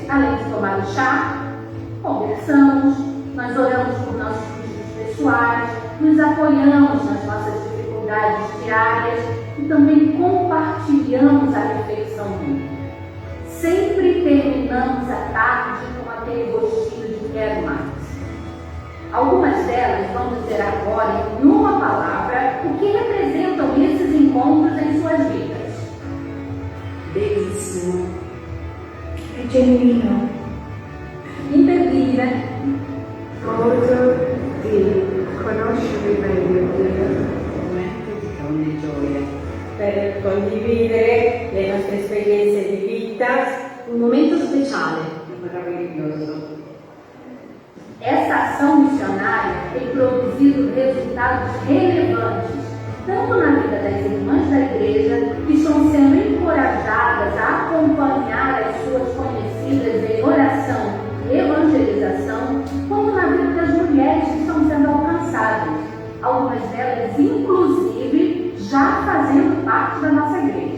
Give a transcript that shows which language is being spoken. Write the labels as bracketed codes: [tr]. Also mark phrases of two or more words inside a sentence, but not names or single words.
[pt] Além de tomar o chá, conversamos, nós oramos por nossos pedidos pessoais, nos apoiamos nas nossas dificuldades diárias e também compartilhamos a reflexão bíblica. Sempre terminamos a tarde com aquele gostinho de quero mais. Algumas delas vão dizer agora, em uma palavra, o que representam esses encontros em suas vidas. [it] Bellissimo. È genuino, Imperdibile, gozo di conoscere meglio Dio. Momento di grande gioia per condividere le nostre esperienze di vita. [pt] um [it] momento speciale. Meraviglioso. [pt] Essa ação missionária tem produzido resultados relevantes, tanto na vida das irmãs da igreja, que estão sendo encorajadas a acompanhar as suas conhecidas em oração e evangelização, como na vida das mulheres que estão sendo alcançadas, algumas delas inclusive já fazendo parte da nossa igreja.